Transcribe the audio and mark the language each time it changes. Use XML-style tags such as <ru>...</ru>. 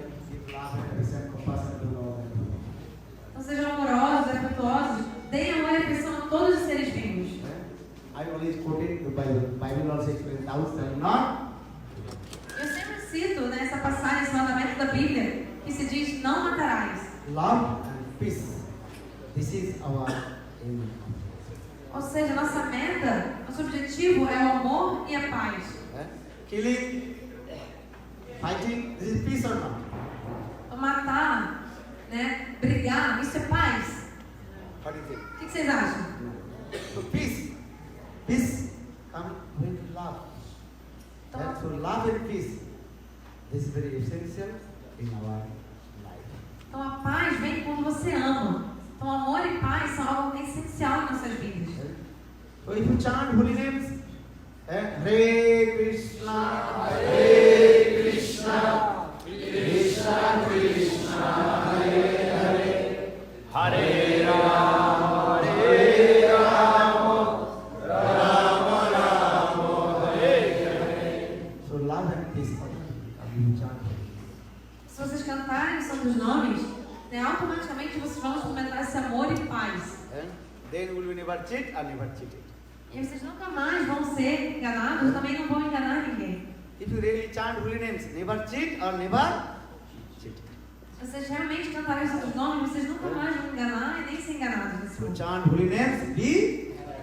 <en>Give love and peace and compassion to all.</en> <pt>Então sejam amorosos, afetuosos, deem amor e afeição a todos os seres vivos.</pt> <en>I always quoted the Bible. Bible also explains, thou shalt not.</en> <pt>Eu sempre cito nessa passagem, esse mandamento da Bíblia, que se diz, não matarás.</pt> <en>Love and peace. This is our aim.</en> <pt>Ou seja, nossa meta, nosso objetivo é o amor e a paz.</pt> <en>Killing, fighting, this is peace or not?</en> <pt>Então, matar, né, brigar, isso é paz.</pt> <en>What do you think?</en> <pt>O que vocês acham?</pt> <en>So peace. Peace comes with love. So love and peace. This is very essential in our life.</en> <pt>Então a paz vem quando você ama. Então amor e paz são algo essencial em nossas vidas.</pt> <en>So if you chant holy names, Hare Krishna, Hare Krishna, Krishna Krishna, Hare Hare, Hare Rama, Hare Rama, Rama Rama, Hare Hare. So love and peace you chant.</en> <pt>Se vocês cantarem os santos nomes, né, automaticamente vocês vão experimentar esse amor e paz.</pt> <en>Then will you never cheat or never cheated.</en> <pt>E vocês nunca mais vão ser enganados, também não vão enganar ninguém.</pt> <en>If you really chant holy names, never cheat or never cheat.</en> <pt>Se vocês realmente cantarem os santos nomes, vocês nunca mais vão enganar e nem ser enganados nesse</pt> <en>So</en> <pt>mundo.</pt> <en>chant holy names, be.</en>